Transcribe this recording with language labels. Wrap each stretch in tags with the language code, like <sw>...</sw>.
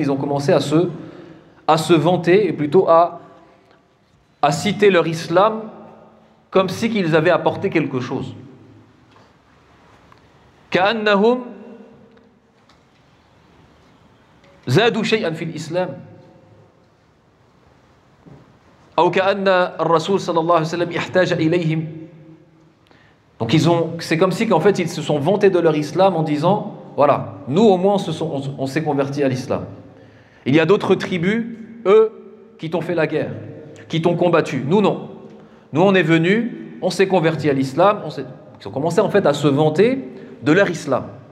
<fr>Ils ont commencé à se vanter et plutôt à citer leur islam comme si qu'ils avaient apporté quelque chose.</fr> <ar>كأنهم زادوا شيئا في الإسلام أو كأن الرسول صلى الله عليه وسلم احتاج إليهم.</ar> <fr>Donc c'est comme si qu'en fait ils se sont vantés de leur islam en disant voilà, nous au moins on s'est convertis à l'islam. Il y a d'autres tribus, eux, qui t'ont fait la guerre, qui t'ont combattu. Nous non. Nous on est venus, on s'est convertis à l'islam, ils ont commencé en fait à se vanter de leur islam.</fr>